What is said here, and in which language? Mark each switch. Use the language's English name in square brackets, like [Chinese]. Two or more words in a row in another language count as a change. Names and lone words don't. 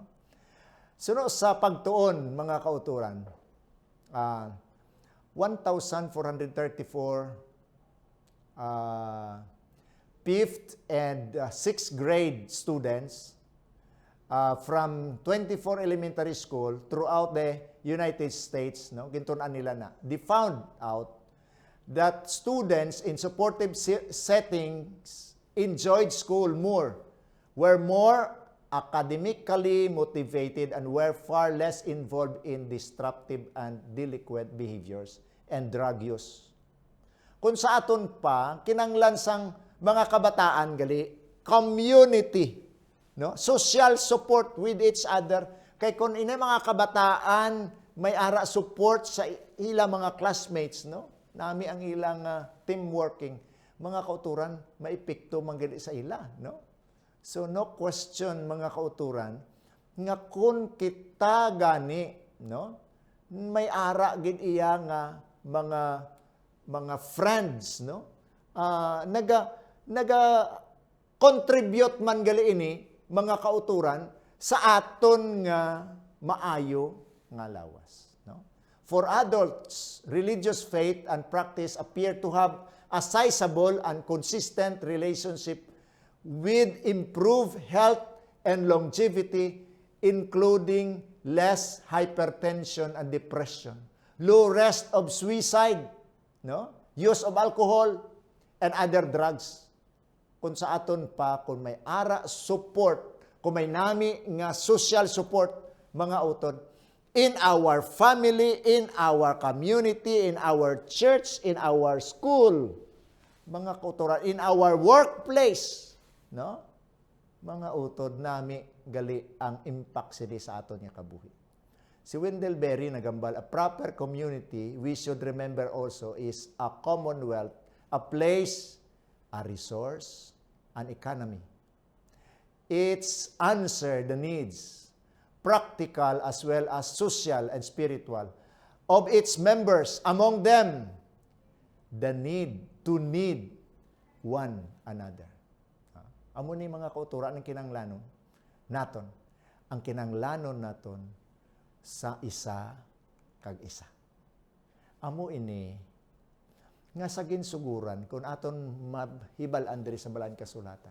[Hiligaynon] Suno sa pagtuon mga kauturan, 1,434 [English] fifth and sixth grade students from 24 elementary school throughout the United States, [Hiligaynon] no, gintunan nila na, [English] they found out that students in supportive settings enjoyed school more, were more academically motivated, and were far less involved in disruptive and delinquent behaviors and drug use. [Hiligaynon] Kung sa aton pa, kinanglan sang mga kabataan gali, community, no? [English] Social support with each other. [Hiligaynon] Kay kung ina mga kabataan may ara support sa ilang mga classmates, no? Nami ang ilang [English] team working, [Hiligaynon] mga kauturan maepekto man gali sa ila, no? So [English] no question [Hiligaynon] mga kauturan nga kung kita gani, no? May ara gid iya nga mga friends, no? Naga contribute man gali ini mga kauturan sa aton nga maayo nga lawas, no? [English] For adults, religious faith and practice appear to have a sizable and consistent relationship with improved health and longevity, including less hypertension and depression, low risk of suicide, no? Use of alcohol and other drugs. [Hiligaynon] Kung sa aton pa, kung may ara support, kung may nami nga [English] social support, [Hiligaynon] mga utod, [English] in our family, in our community, in our church, in our school, [Hiligaynon] mga kautoran, [English] in our workplace, no? [Hiligaynon] Mga utod nami gali ang impact sini sa aton nga kabuhi. Si Wendell Berry nagambal, [English] a proper community, we should remember also, is a commonwealth, a place, a resource, an economy. It's answer the needs, practical as well as social and spiritual, of its members. Among them, the need to need one another. [Hiligaynon] Amo ni mga kauturan ng kinanglanon naton. Ang kinanglanon naton sa isa kag isa. Amo ini nga sa ginsuguran kung aton mahibal-an diri sa balaan kasulatan.